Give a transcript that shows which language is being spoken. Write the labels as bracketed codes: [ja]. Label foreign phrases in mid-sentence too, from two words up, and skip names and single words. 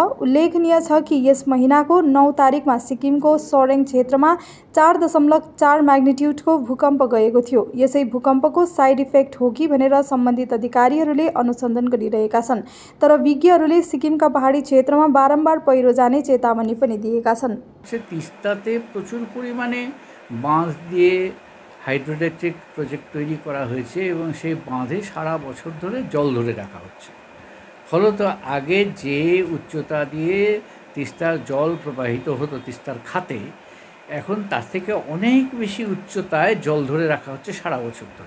[ne] उल्लेखनीय छ कि यस महिनाको 9 तारिकमा सिक्किमको सोरेङ क्षेत्रमा 4.4 म्याग्निट्युडको भूकम्प गएको थियो। यसै भूकम्पको [en] side effect [ne] हो कि भनेर सम्बन्धित अधिकारीहरूले अनुसन्धान गरिरहेका छन्। तर विज्ञहरूले सिक्किमका पहाडी क्षेत्रमा बारम्बार पहिरो जाने चेतावनी पनि दिएका छन्। [bn] তিস্তাতে প্রচুর পরিমাণে বাঁধ দিয়ে [en] hydroelectric project [bn] তৈরি করা হয়েছে এবং সেই বাঁধে সারা বছর ধরে জল ধরে রাখা হচ্ছে। ফলত আগে যে উচ্চতা দিয়ে তিস্তার জল প্রবাহিত হতো তিস্তার খাতে, এখন তার থেকে অনেক বেশি উচ্চতায় জল ধরে রাখা হচ্ছে সারা বছর ধরে।